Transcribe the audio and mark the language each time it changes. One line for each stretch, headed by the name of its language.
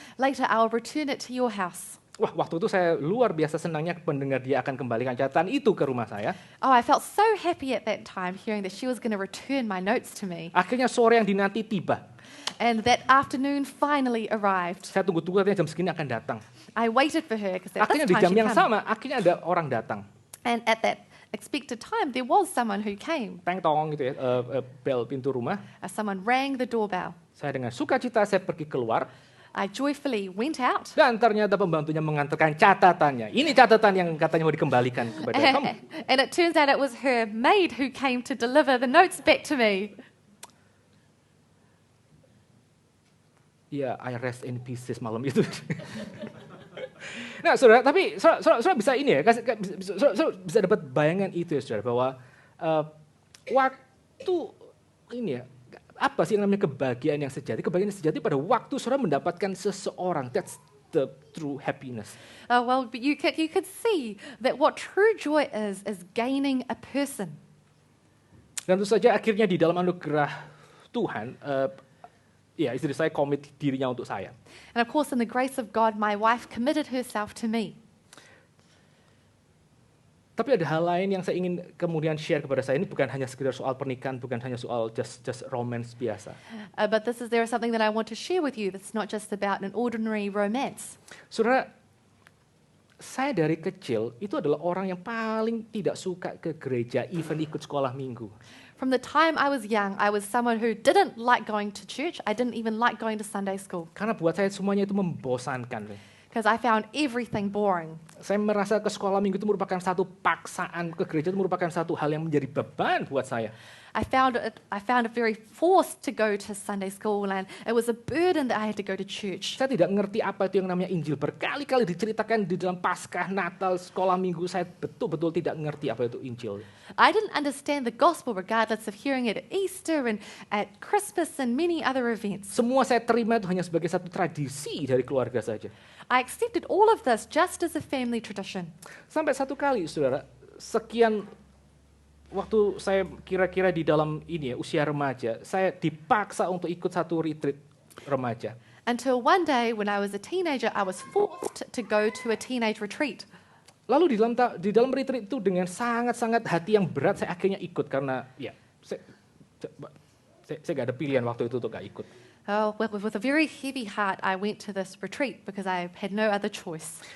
English: later I'll return it to your house.
Indonesian: Wah, waktu itu saya luar biasa senangnya mendengar dia akan kembalikan catatan itu ke rumah saya.
English: Oh, I felt so happy at that time hearing that she was going to return my notes to me.
Indonesian: Akhirnya sore yang dinanti tiba.
English: And that afternoon finally arrived.
Indonesian: Saya tunggu-tunggu katanya jam segini akan datang.
English: I waited for her because at
Indonesian: Akhirnya di
English: this time she'd
Indonesian: yang
English: come.
Indonesian: sama, akhirnya ada orang datang.
English: And at that expected time, there was someone who came.
Indonesian: Teng tong gitu ya, bel pintu rumah.
English: Someone rang the doorbell.
Indonesian: Saya dengan sukacita saya pergi keluar
English: I joyfully went out.
Indonesian: dan ternyata pembantunya mengantarkan catatannya. Ini catatan yang katanya mau dikembalikan kepada kamu.
English: And it turns out it was her maid who came to deliver the notes back to me.
Indonesian: Iya,
English: I rest in pieces
Indonesian: malam itu. Nah, saudara, tapi saudara bisa ini ya, saudara bisa dapat bayangan itu ya, saudara, bahwa waktu ini ya, apa sih yang namanya kebahagiaan yang sejati? Kebahagiaan yang sejati pada waktu saudara mendapatkan seseorang.
English: That's the true happiness. Well, but you could see that what true joy is gaining a person.
Indonesian: Dan tentu saja akhirnya di dalam anugerah Tuhan, ya istri saya komit dirinya untuk saya.
English: And of course, in the grace of God, my wife committed herself to me.
Indonesian: Tapi ada hal lain yang saya ingin kemudian share kepada saya. Ini bukan hanya sekedar soal pernikahan, bukan hanya soal
English: just romance
Indonesian: biasa.
English: But there is something that I want to share with you that's not just about an ordinary romance.
Indonesian: Saudara, saya dari kecil itu adalah orang yang paling tidak suka ke gereja,
English: even
Indonesian: ikut sekolah minggu.
English: From the time I was young, I was someone who didn't like going to church. I didn't even like going to Sunday school
Indonesian: Karena buat saya semuanya itu membosankan.
English: because I found everything boring.
Indonesian: Saya merasa ke sekolah minggu itu merupakan satu paksaan, ke gereja itu merupakan satu hal yang menjadi beban buat saya.
English: I found it very forced to go to Sunday school, and it was a burden that I had to go to church.
Indonesian: Saya tidak ngerti apa itu yang namanya Injil. Berkali-kali diceritakan di dalam Paskah, Natal, sekolah minggu, saya betul-betul tidak ngerti apa itu Injil.
English: I didn't understand the gospel regardless of hearing it at Easter and at Christmas and many other events.
Indonesian: Semua saya terima itu hanya sebagai satu tradisi dari keluarga saja.
English: I accepted all of this just as a family tradition.
Indonesian: Sampai satu kali, saudara, sekian waktu saya kira-kira di dalam ini ya, usia remaja, saya dipaksa untuk ikut satu retreat remaja.
English: Until one day when I was a teenager, I was forced to go to a teenage retreat.
Indonesian: Lalu di dalam retreat itu dengan sangat-sangat hati yang berat saya akhirnya ikut karena ya saya nggak ada pilihan waktu itu untuk nggak ikut.
English: With a very heavy heart, I went to this retreat because I had no other choice.